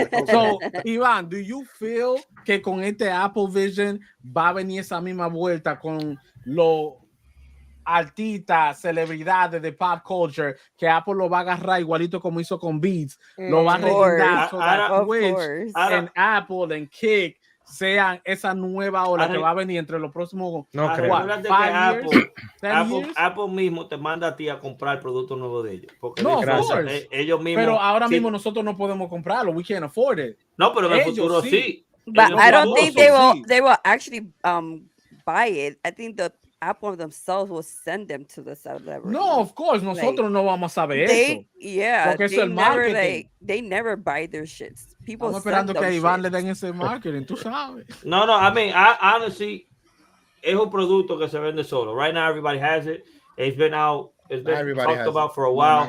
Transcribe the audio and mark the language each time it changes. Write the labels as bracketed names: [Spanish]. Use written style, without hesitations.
[English] So, Iván, do you feel [Spanish] que con este Apple Vision va a venir esa misma vuelta con los artistas, celebridades de pop culture, que Apple lo va a agarrar igualito como hizo con Beats, lo va a reguindar en Apple, en Kick, sean esa nueva ola que va a venir entre los próximos Apple mismo te manda a ti a comprar el producto nuevo de ellos, porque ellos mismos, pero ahora mismo nosotros no podemos comprarlo, [English] we can't afford it. [Spanish] No, pero en el futuro sí. [English] But I don't think they will actually buy it. I think the Apple themselves will send them to the celebrity. [Spanish] No, [English] of course, [Spanish] nosotros no vamos a saber eso. [English] Yeah, [Spanish] porque eso es marketing. [English] They never buy their shits. People [Spanish] estamos esperando que a Iván le den ese marketing, tú sabes. No, [English] I mean, honestly, [Spanish] es un producto que se vende solo. [English] Right now, everybody has it. It's been out. It's been talked about for a while.